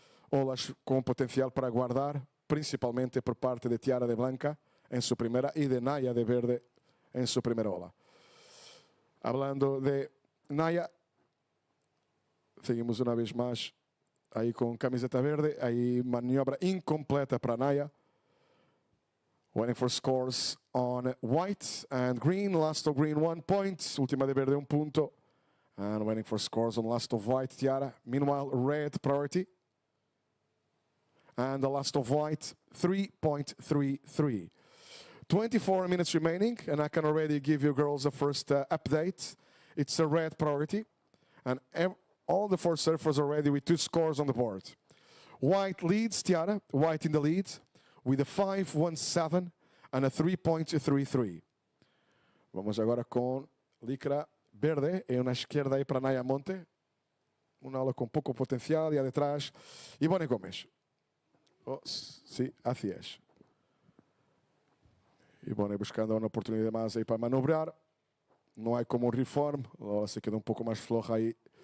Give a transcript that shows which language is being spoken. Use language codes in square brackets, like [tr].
[es] Olas com potencial para guardar, principalmente por parte de Tiara de Blanca en su primera y de Naya de Verde en su primera ola. Hablando de Naya, seguimos una vez más ahí con camiseta verde, ahí maniobra incompleta para Naya. [en] Waiting for scores on white and green. Last of green, 1 point. [es] Última de verde, 1 punto. [en] And waiting for scores on last of white, Tiara. Meanwhile, red priority. And the last of white, 3.33. 24 minutes remaining, and I can already give you girls a first update. It's a red priority, and all the 4 surfers already with 2 scores on the board. White leads, Tiara, white in the lead, with a 5.17 and a 3.33. [pt] Vamos agora com licra verde, e uma esquerda aí para Naya Monte. Uma aula com pouco potencial, e a detrás, Ivone Gomes. [es] Oh, sí, así es. Y bueno, buscando una oportunidad más ahí para manobrar. No hay como un reform. Ahora se queda un poco más floja ahí.